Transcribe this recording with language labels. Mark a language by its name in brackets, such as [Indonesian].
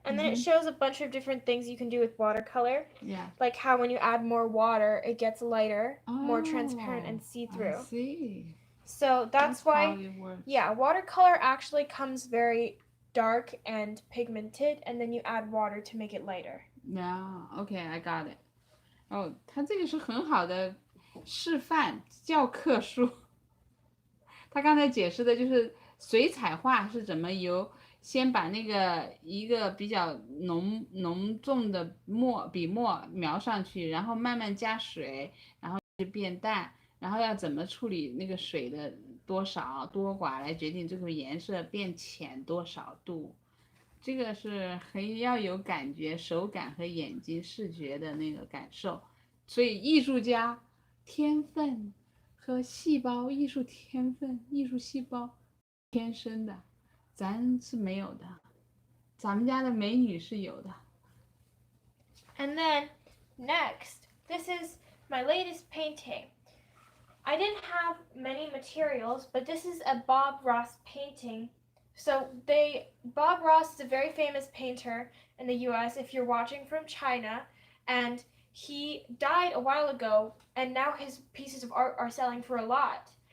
[English] And then it shows a bunch of different things you can do with watercolor. Yeah. Like how when you add more water, it gets lighter, more transparent and see-through. I see. So that's why, how it works. Yeah, watercolor actually comes very dark and pigmented, and then you add water to make it lighter. Yeah, okay, I got it. [Chinese] 哦，它这个是很好的示范教科书。他刚才解释的就是水彩画是怎么先把那个一个比较浓重的笔墨描上去，然后慢慢加水，然后就变淡，然后要怎么处理那个水的多少多寡来决定这个颜色变浅多少度。这个是很要有感觉、手感和眼睛视觉的那个感受。所以艺术家天分和细胞，艺术天分、艺术细胞天生的，咱是没有的，咱们家的美女是有的。 [English] And then next, this is my latest painting. I didn't have many materials, but this is a Bob Ross painting. So Bob Ross is a very famous painter in the US if you're watching from China, and he died a while ago, and now his pieces of art are selling for a lot.